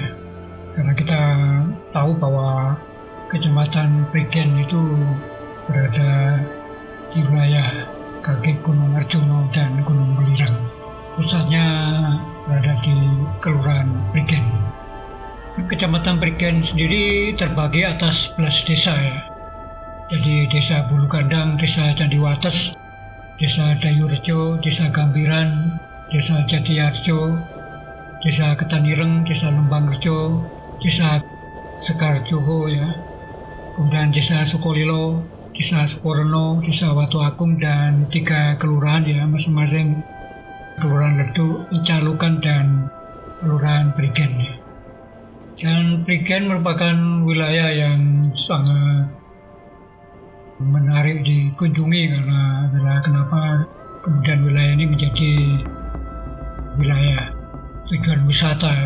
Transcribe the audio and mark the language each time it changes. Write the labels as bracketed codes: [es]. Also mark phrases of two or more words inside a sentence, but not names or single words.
[id] Karena kita tahu bahwa Kecamatan Prigen itu berada di wilayah kaki Gunung Arjuna dan Gunung Welirang. Pusatnya berada di Kelurahan Prigen. Kecamatan Prigen sendiri terbagi atas 11 desa ya. Jadi Desa Bulu Kandang, Desa Candiwates, Desa Dayurejo, Desa Gambiran, Desa Jatiarjo, Desa Ketanireng, Desa Lembangrejo, Desa Sekarjoho ya, kemudian Desa Sukolilo, Desa Sukoreno, Desa Watu Agung, dan 3 kelurahan ya, masing-masing Kelurahan Leduk, Calukan, dan Kelurahan Prigen ya. Dan Prigen merupakan wilayah yang sangat menarik dikunjungi karena kenapa kemudian wilayah ini menjadi wilayah tujuan wisata ya.